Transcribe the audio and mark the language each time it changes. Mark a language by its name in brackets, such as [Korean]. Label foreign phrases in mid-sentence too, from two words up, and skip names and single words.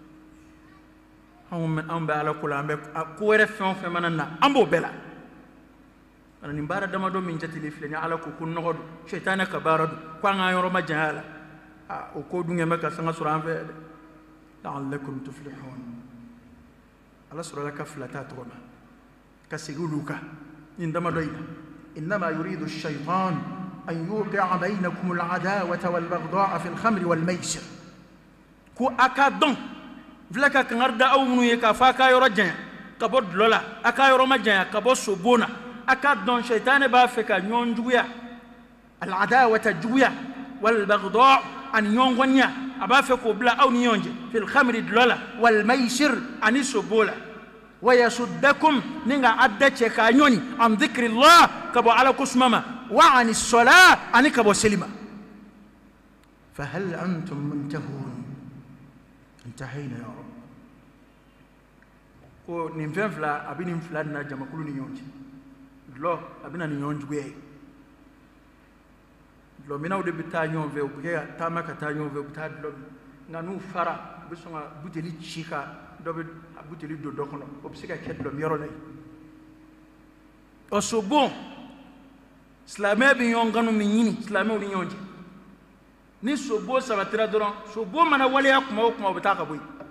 [Bambara] anw bɛ ala ko la an bɛ ko wɛrɛ fɛn o fɛn mana na an b'o bɛɛ la nin baara damadɔ min jatelen filɛ ni ala ko nɔgɔ don sɛtanɛ ka baara don ko an k'an yɔrɔ ma janya la o ko dun kɛmɛ ka sanga sɔrɔ an fɛ dɛ [Arabic] لعلكم تفلحون [Bambara] ala sɔrɔla ka fila t'a tɔgɔ ma ka segin olu kan nin damadɔ in na [Arabic] إنما يريد الشيطان أن يوقع بينكم العداوة والبغضاء في الخمر والميسر [Bambara] ko a ka dɔn filɛ ka kangari da aw minnu ye k'a fɔ a ka yɔrɔ janya ka bɔ dulɔ la a ka yɔrɔ ma janya ka bɔ sobon na a ka dɔn sɛtanɛ b'a fɛ ka ɲɔgɔn juguya al-adawata juguya wal-baghdha' ani ɲɔgɔn gɔniya a b'a fɛ k'o bila aw ni ɲɔgɔn cɛ [Arabic] في الخمر [Bambara] dulɔ la wal-maysir ani sobo la [Arabic] ويصدكم [Bambara] ni ka a da cɛ k'a ɲɔni [Arabic] عن ذكر الله [Bambara] ka bɔ ala ko suma ma wa ani sɔla ani ka bɔ seli ma [Arabic] فهل أنتم منتهون انتهينا يا رب [Bambara] ko nin fɛn fila a bɛ nin fila na jamakulu ni ɲɔgɔn cɛ dulɔ a bɛ na ni ɲɔgɔn juguya ye dulɔminaw de bɛ taa ɲɔgɔn fɛ u bɛ kɛ ka taama ka taa ɲɔgɔn fɛ u bɛ taa dulɔ min nka n'u fara u bɛ sɔn ka buteli ci ka dɔ bɛ a buteli don dɔ kɔnɔ o bɛ se ka kɛ dulɔmiyɔrɔ la yen ɔ sobon silamɛ bɛ ɲɔgɔn kanu min ɲini silamɛw ni ɲɔgɔn cɛ ni sobon sabatira dɔrɔn sobon mana waleya kuma o kuma o bɛ taa ka bɔ yen